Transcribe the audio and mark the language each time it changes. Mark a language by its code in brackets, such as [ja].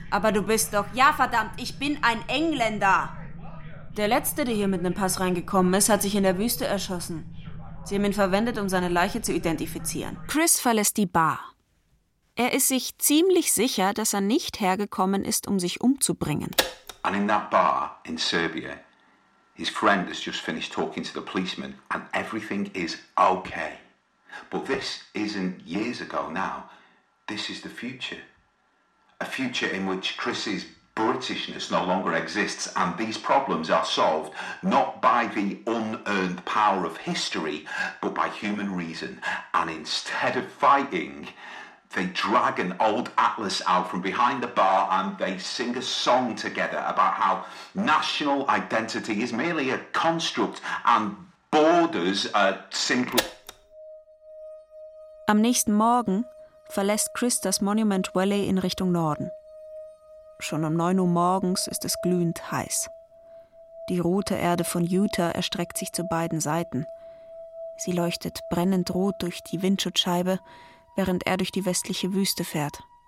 [de] Aber du bist doch... Ja, verdammt, ich bin ein Engländer. Der Letzte, der hier mit einem Pass reingekommen ist, hat sich in der Wüste erschossen. Sie haben ihn verwendet, um seine Leiche zu identifizieren. Chris verlässt die Bar. Er ist sich ziemlich sicher, dass er nicht hergekommen ist, um sich umzubringen. [en] And in that bar in Serbia, his friend has just finished talking to the policeman and everything is okay. But this isn't years ago now. This is the future. A future in which Chris's Britishness no longer exists and these problems are solved not by the unearned power of history, but by human reason. And instead of fighting, they drag an old atlas out from behind the bar and they sing a song together about how national identity is merely a construct and borders are simply... [de] Am nächsten Morgen verlässt Chris das Monument Valley in Richtung Norden. Schon um 9 Uhr morgens ist es glühend heiß. Die rote Erde von Utah erstreckt sich zu beiden Seiten. Sie leuchtet brennend rot durch die Windschutzscheibe, während er durch die westliche Wüste fährt.